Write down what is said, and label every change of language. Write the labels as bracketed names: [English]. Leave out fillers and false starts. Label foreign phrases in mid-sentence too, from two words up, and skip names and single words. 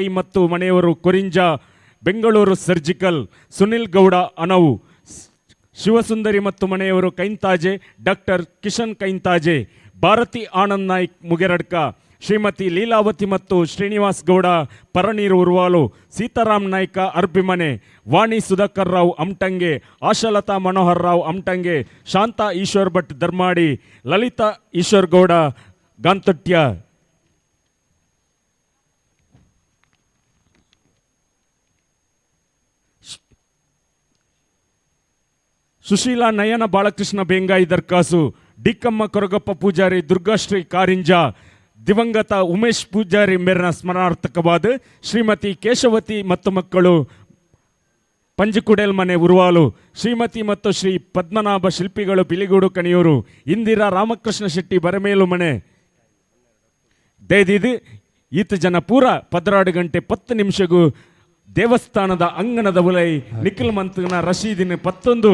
[Kannada] ಮತ್ತು ಮನೆಯವರು ಕೊರಿಂಜ ಬೆಂಗಳೂರು ಸರ್ಜಿಕಲ್, ಸುನಿಲ್ ಗೌಡ ಅನವು, ಶಿವಸುಂದರಿ ಮತ್ತು ಮನೆಯವರು ಕೈಂತಾಜೆ, ಡಾಕ್ಟರ್ ಕಿಶನ್ ಕೈಂತಾಜೆ, ಭಾರತಿ ಆನಂದ್ ನಾಯ್ಕ್ ಮುಗೆರಡ್ಕ, ಶ್ರೀಮತಿ ಲೀಲಾವತಿ ಮತ್ತು ಶ್ರೀನಿವಾಸ್ ಗೌಡ ಪರನೀರು ಉರ್ವಾಲು, ಸೀತಾರಾಮ್ ನಾಯ್ಕ ಅರ್ಬಿಮನೆ, ವಾಣಿ ಸುಧಾಕರ್ ರಾವ್ ಅಮ್ಟಂಗೆ, ಆಶಾಲತಾ ಮನೋಹರ್ ರಾವ್ ಅಮ್ಟಂಗೆ, ಶಾಂತಾ ಈಶ್ವರ್ ಭಟ್ ಧರ್ಮಾಡಿ, ಲಲಿತಾ ಈಶ್ವರ್ ಗೌಡ ಗಾಂತಟ್ಯ. ಸುಶೀಲಾ ನಯನ ಬಾಲಕೃಷ್ಣ ಬೇಂಗಾಯಿ ದರ್ಕಾಸು, ಡಿಕ್ಕಮ್ಮ ಕೊರಗಪ್ಪ ಪೂಜಾರಿ, ದುರ್ಗಾಶ್ರೀ ಕಾರಿಂಜ, ದಿವಂಗತ ಉಮೇಶ್ ಪೂಜಾರಿ ಮೇರನ ಸ್ಮರಣಾರ್ಥಕವಾದ ಶ್ರೀಮತಿ ಕೇಶವತಿ ಮತ್ತು ಮಕ್ಕಳು ಪಂಜಕುಡೇಲ್ ಮನೆ ಉರುವಾಲು, ಶ್ರೀಮತಿ ಮತ್ತು ಶ್ರೀ ಪದ್ಮನಾಭ ಶಿಲ್ಪಿಗಳು ಬಿಲಿಗೂಡು ಕಣಿಯೂರು, ಇಂದಿರಾ ರಾಮಕೃಷ್ಣ ಶೆಟ್ಟಿ ಬರಮೇಲು ಮನೆ [Tulu] ದಯದಿದು ಈತ ಜನ ಪೂರ 12 ಗಂಟೆ 10 ನಿಮಿಷಗೂ ದೇವಸ್ಥಾನದ ಅಂಗಣದ ಉಲೈ ನಿಖಿಲ್ ಮಂತ್ನ ರಶೀದಿನ 11